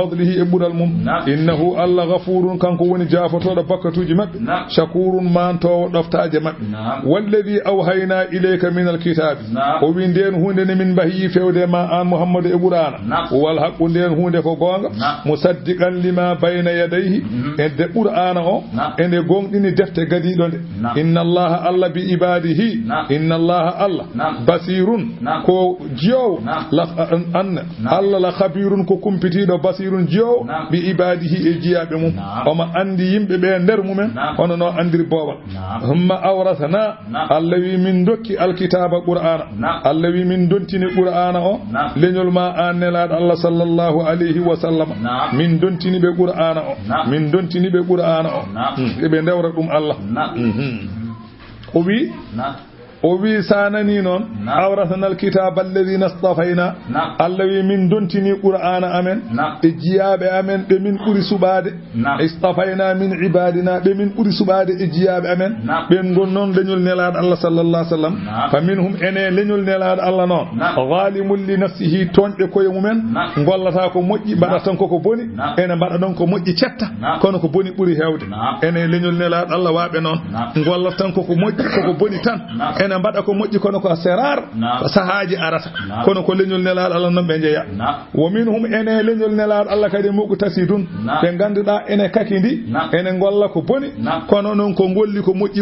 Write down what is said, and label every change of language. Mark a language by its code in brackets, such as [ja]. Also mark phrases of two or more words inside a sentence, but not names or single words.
[ff] fadlihi e ɓural mum [ar] إنه الله غفور [ff] kanko woni jafotoɗo bakkatuji mabɓe shakur mantowo ɗoftaje maɓɓe [ar] والذي أوحينا إليك من الكتاب [ff] o wi nden hunde ne min mbahi fewde ma an Muhammadu e qur'ana [ar] والحق [ff] nden hunde ko gonga [ar] مصدقا لما بين يديه [ff] e de qur'ana o ende gonɗini defte gadiɗo nde [ar] إن الله الله بعباده إن الله الله بصير [ff] ko jiyowo [ar] أن الله لخبير [ff] ko kumpitiɗo basirun jiyowo [ar] بعباده [ff] e jiyaɓe mum omo andi yimɓe ɓe nder mumen hono no andi boba [ar] ثم أورثنا [ff] Allah wi min dokki alkitaba qur'ana Allah wi min dontini qur'ana o leñol ma annelaɗo Allah [ar] صلى الله عليه وسلم [ff] min dontini be qur'ana o min dontini be qur'ana o be ndewra ɗum Allah o wi sanani noon [ar] أورثنا الكتاب الذين اصطفينا [ff] Allah wi min dontini qur'ana amen e jiyaɓe amen ɓe min ɓuri suɓade [ar] اصطفينا من عبادنا [ff] ɓe min ɓuri suɓade e jiyaɓe amen ɓen gon noon leñol nelaɗo Allah [ar] صلى الله عليه وسلم فمنهم [ff] ene leñol nelaɗo Allah noon [ar] ظالم لنفسه [ff] tonɓe koye mumen gollata ko moƴƴi mbaɗa tan koko boni ene mbaɗa ɗon ko moƴƴi cetta kono ko boni ɓuri hewde ene leñol nelaɗo Allah waɓe noon gollata tan koko moƴƴi koko boni tan ene mbaɗa ko moƴƴi kono ko serar sahaji arata kono ko leñol nelaɗo Allah non ɓe jeeya [ar] ومنهم [ff] ene leñol nelaɗo Allah kadi [ar] مقتصد [ff] ɓe ganduɗa ene kakidi ene golla ko boni kono noon ko golli ko moƴƴi